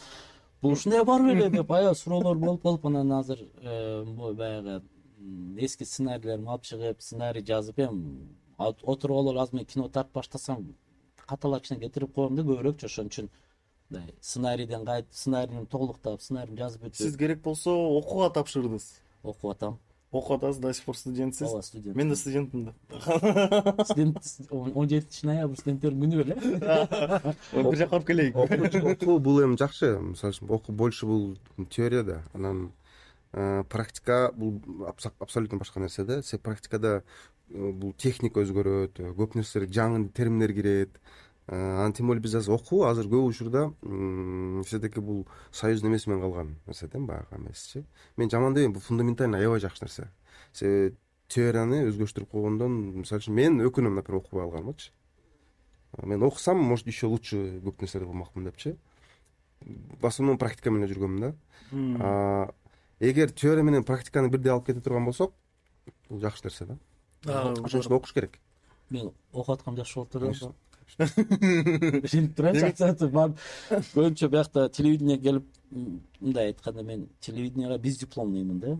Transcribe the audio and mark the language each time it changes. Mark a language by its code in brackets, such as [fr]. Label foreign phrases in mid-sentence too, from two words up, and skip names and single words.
[ky] Бул ушундай барбы эле деп баягы суроолор болуп, анан азыр баягы эски сценарийлерди алып чыгып, сценарий жазып, отуруп алып азыр мен кино тартып баштасам, каталар кичине кетирип коем да көбүрөөкчү. Ошон үчүн сценарийден кайтып, сценарийни толуктап, сценарийни жазып өтүп. Сиз керек болсо окууга тапшырдыңыз. Окуп атам. Окуп атасыз, [ru] до сих пор [ky] студентсиз. Ооба, студент. Мен да студентмин да. Студент 17 ноябрь студенттердин күнү беле. Бир жака алып келейик. Окуу бул эми жакшы. Мисалы үчүн окуу больше бул теория да. Анан практика бул абсолютно башка нерсе да. Практикада бул техника өзгөрөт, көп нерселер, жаңы терминдер кирет. Анан [ru] тем более [ky] биз азыр көп учурда все-таки бул союздун эмеси менен калган нерсе да, баягы эмесчи. Мен жаман дебейм, бул фундаментально аябай жакшы нерсе. Теорияны өзгөчтүрүп койгондон, мисалы үчүн мен өкүнөм, например, окубай алганымчы. Мен окусам, [ru] может, еще лучше [ky] көп нерселер кылмакмын депчи. [ru] В основном [ky] практика менен жүргөм да. Эгер теория менен практиканы бирдей алып кете турган болсок, бул жакшы нерсе да. Ошон үчүн окуш керек. Мен окуп аткам жакшы болуп турат. Ишенип турачы, көбүнчө биякта телевидение келип, мындай айтканда мен телевидениега биз дипломныймын да.